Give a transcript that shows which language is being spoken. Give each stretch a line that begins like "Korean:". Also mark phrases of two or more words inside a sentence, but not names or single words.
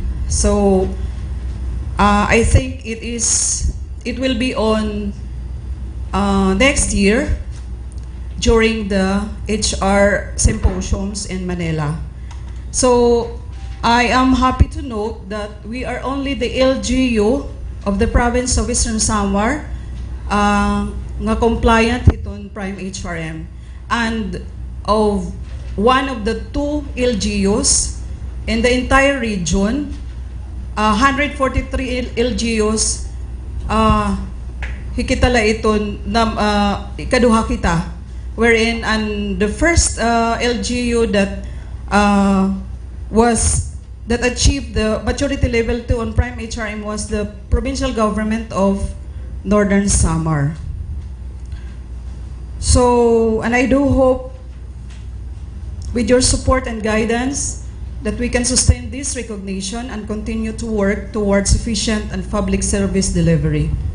English: So I think it will be on next year during the HR symposiums in Manila. So I am happy to note that we are only the LGU of the province of Eastern Samar nga compliant iton prime HRM, and of one of the 2 LGUs in the entire region, 143 LGUs,
Waray: hikitala iton ikaduha kita,
English: wherein and the first LGU that achieved the maturity level 2 on prime HRM was the provincial government of Northern Samar. So, and I do hope with your support and guidance that we can sustain this recognition and continue to work towards efficient and public service delivery.